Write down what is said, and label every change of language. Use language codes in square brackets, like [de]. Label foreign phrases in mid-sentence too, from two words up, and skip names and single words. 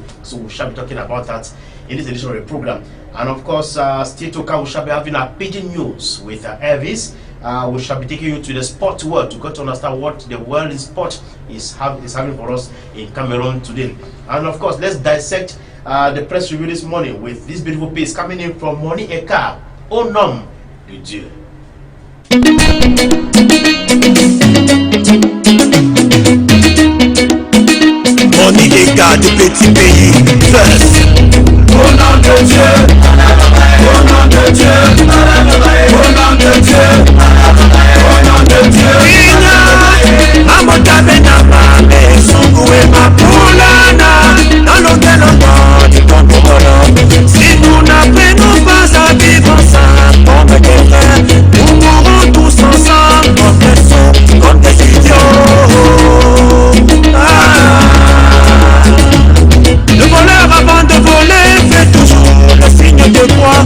[en] So we shall be talking about that in this edition of the program. And of course, still to come, we shall be having our pidgin news with Elvis. We shall be taking you to the sport world to get to understand what the world in sport is having for us in Cameroon today. And of course, let's dissect the press review this morning with this beautiful piece coming in from Moni Eka, Au nom de Dieu. Moni Eka de petit pays, first. [fr] Au nom de Dieu, au nom de Dieu, au nom de Dieu, au nom de Dieu. [dua] Ina, amota benama, me sungue mapulana, [fr] dans l'hôtel au du Congo. Si nous n'apprenons pas à vivre ensemble, comme des frères, nous mourrons tous ensemble, comme des sons, comme des idiots. Le voleur avant de voler fait toujours le signe de croix.